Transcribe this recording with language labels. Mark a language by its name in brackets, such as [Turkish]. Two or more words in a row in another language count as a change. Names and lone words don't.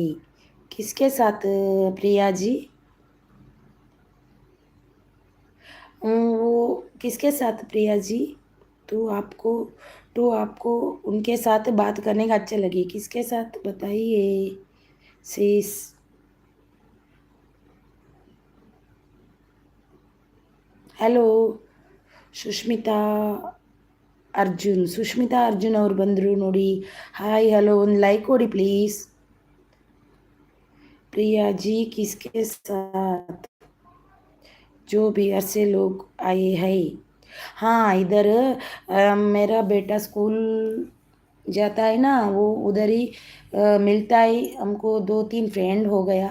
[Hindi] किसके साथ प्रिया जी? वो किसके साथ प्रिया जी? तो आपको उनके साथ बात करने का अच्छा लगे, किसके साथ बताइए सीस। [Kannada] ಹಲೋ ಸುಷ್ಮಿತಾ ಅರ್ಜುನ್ ಅವ್ರು ಬಂದರು ನೋಡಿ. [English] hi hello, [Kannada] ಒಂದು ಲೈಕ್ ಕೊಡಿ ಪ್ಲೀಸ್. [Hindi] प्रिया जी किसके साथ? जो बिहार से लोग आए हैं। हाँ इधर मेरा बेटा स्कूल जाता है ना, वो उधर ही मिलता है हमको, 2-3 फ्रेंड हो गया।